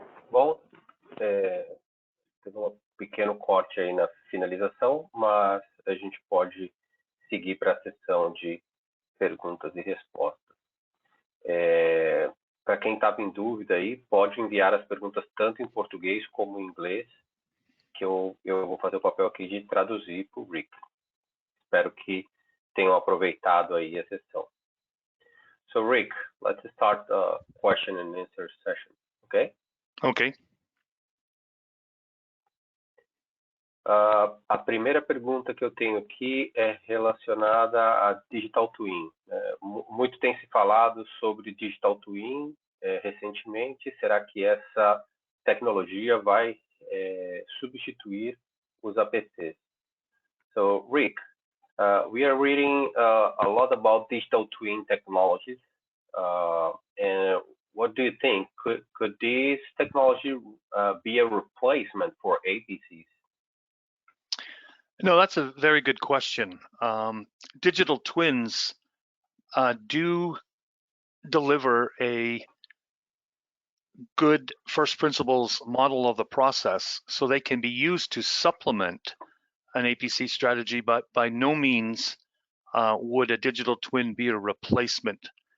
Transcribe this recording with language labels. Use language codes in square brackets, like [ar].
[pt] Bom, teve um pequeno corte aí na finalização, mas a gente pode seguir para a sessão de perguntas e respostas. Para quem estava em dúvida aí, pode enviar as perguntas tanto em português como em inglês, que eu vou fazer o papel aqui de traduzir para o Rick. Espero que tenham aproveitado aí a sessão. [en] So Rick, let's start the question and answer session, okay? Okay. [pt] A primeira pergunta que eu tenho aqui é relacionada a Digital Twin. Muito tem se falado sobre Digital Twin recentemente. Será que essa tecnologia vai substituir os APCs? [en] So, Rick, we are reading a lot about Digital Twin technologies. And what do you think? Could this technology be a replacement for APCs? No, that's a very good question. Digital twins do deliver a good first principles model of the process, so they can be used to supplement an APC strategy, but by no means would a digital twin be a replacement.